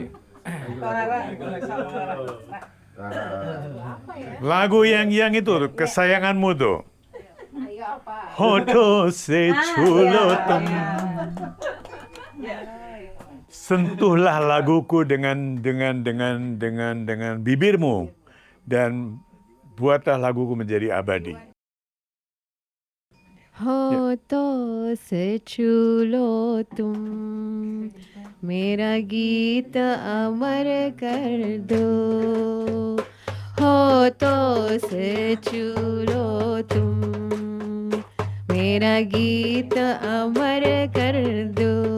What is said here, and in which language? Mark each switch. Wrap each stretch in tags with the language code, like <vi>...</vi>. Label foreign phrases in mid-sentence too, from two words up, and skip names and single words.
<id>Lagu yang itu kesayanganmu tuh.</id> <hi>होठों से छू लो तुम.</hi> <id>Sentuhlah laguku dengan bibirmu dan buatlah laguku menjadi abadi.</id> <hi>होठों से छू लो तुम मेरा गीत अमर कर दो होठों से छू लो तुम मेरा गीत अमर कर दो</hi>